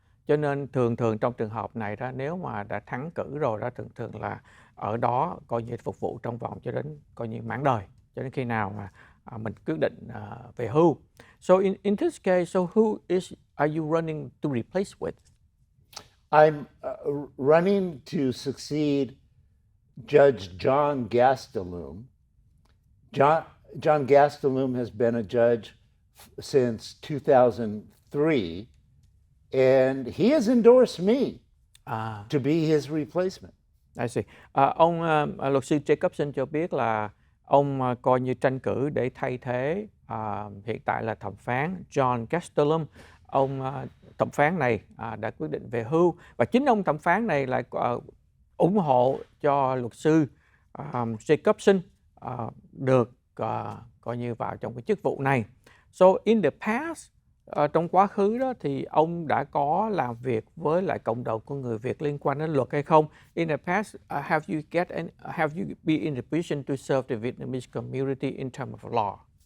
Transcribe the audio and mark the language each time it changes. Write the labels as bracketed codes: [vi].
[vi] Cho nên thường trong trường hợp này đó, nếu mà đã thắng cử rồi đó, thường là ở đó coi như phục vụ trong vòng cho đến coi như mãn đời, cho đến khi nào mà mình quyết định về hưu. [en] So in this case, so who are you running to replace with? I'm running to succeed Judge John Gastelum. John Gastelum has been a judge since 2003, and he has endorsed me to be his replacement. I see. [vi] Luật sư Jacobson cho biết là ông coi như tranh cử để thay thế hiện tại là thẩm phán John Gastelum. Thẩm phán này đã quyết định về hưu, và chính ông thẩm phán này lại ủng hộ cho luật sư Jacobson được coi như vào trong cái chức vụ này. [en] So in the past, [vi] trong quá khứ đó thì ông đã có làm việc với lại cộng đồng của người Việt liên quan đến luật hay không? [en] In the past, have you been in the position to serve the Vietnamese community in terms of law?